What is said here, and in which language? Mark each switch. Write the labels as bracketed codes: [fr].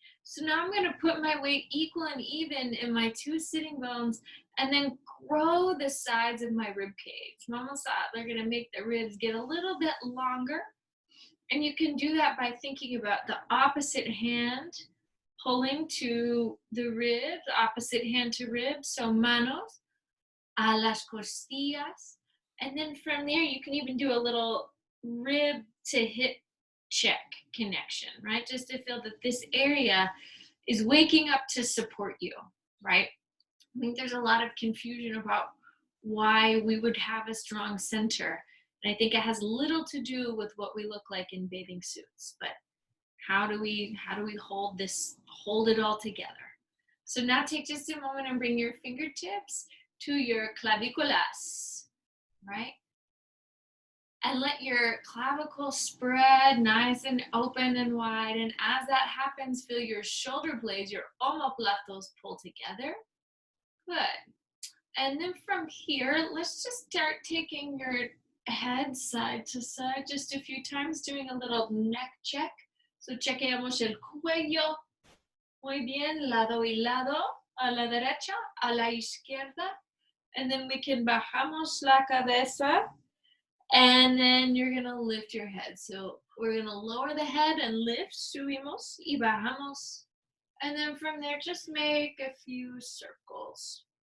[en] So now I'm going to put my weight equal and even in my two sitting bones and then grow the sides of my rib cage. [es] Vamos a, [en] they're going to make the ribs get a little bit longer. And you can do that by thinking about the opposite hand pulling to the rib, the opposite hand to rib. [es] So manos a las costillas. [en] And then from there, you can even do a little rib to hip check connection, right? Just to feel that this area is waking up to support you, right? I think there's a lot of confusion about why we would have a strong center. And I think it has little to do with what we look like in bathing suits, but how do we hold it all together? So now take just a moment and bring your fingertips to your clavículas, right? And let your clavicle spread nice and open and wide. And as that happens, feel your shoulder blades, your omoplatos, pull together. Good. And then from here, let's just start taking your head side to side just a few times, doing a little neck check. [es] So chequeamos el cuello. Muy bien, lado y lado, a la derecha, a la izquierda. [en] And then we can [es] bajamos la cabeza. [en] And then you're going to lift your head. So we're going to lower the head and lift. [es] Subimos y bajamos. [en] And then from there, just make a few circles.